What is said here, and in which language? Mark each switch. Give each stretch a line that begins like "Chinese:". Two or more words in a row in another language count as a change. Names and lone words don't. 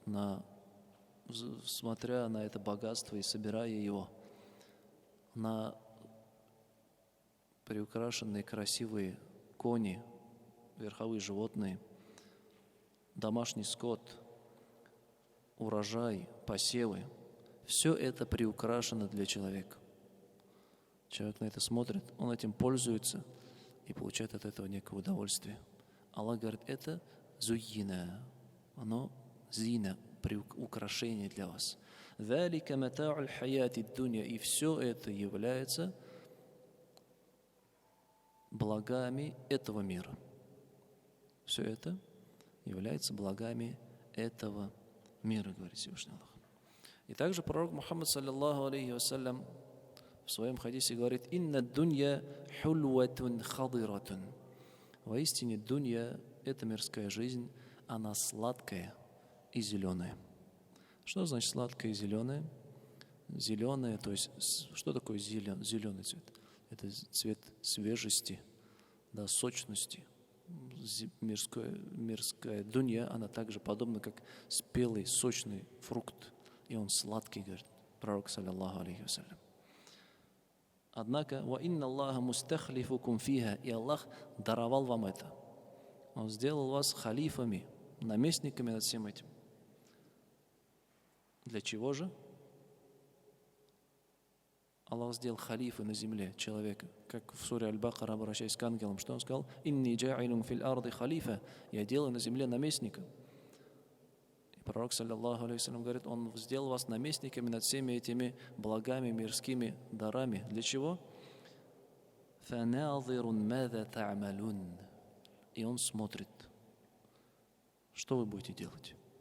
Russian: смотря на это богатство и собирая его, на приукрашенные красивые кони, верховые животные, домашний скот, урожай, посевы. Все это приукрашено для человека. Человек на это смотрит, он этим пользуется и получает от этого некое удовольствие. Аллах говорит, это зуйина, оно зина, украшение для вас.
Arabic: «ذلك متاع الحياة الدنيا».
Russian: И все это является благами этого мира. Все это является благами этого мира, говорит Всевышний Аллах. И также пророк Мухаммад,
Arabic: صلى الله عليه وسلم,
Russian: в своем хадисе говорит:
Arabic: «إن الدنيا حلوة خضرة».
Russian: Воистине, дунья – это мирская жизнь, она сладкая и зеленая. Что значит сладкая и зеленая? Зеленая, то есть, что такое зеленый цвет? Это цвет свежести, да, сочности, мирская дунья, она также подобна, как спелый, сочный фрукт. И он сладкий, говорит пророк,
Arabic: صلى الله عليه وسلم. Однако, «وإن الله مستخلفكم فيها»,
Russian: и Аллах даровал вам это. Он сделал вас халифами, наместниками над всем этим. Для чего же? Аллах сделал халифы на земле человека. Как в суре Аль-Бакара, обращаясь к ангелам, что он сказал?
Arabic: «إني جاعل في الأرض خليفة».
Russian: Я делаю на земле наместника. И пророк,
Arabic: صلى الله عليه وسلم,
Russian: говорит, он сделал вас наместниками над всеми этими благами, мирскими дарами. Для чего?
Arabic: «فناظر ماذا تعملون».
Russian: И он смотрит, что вы будете делать.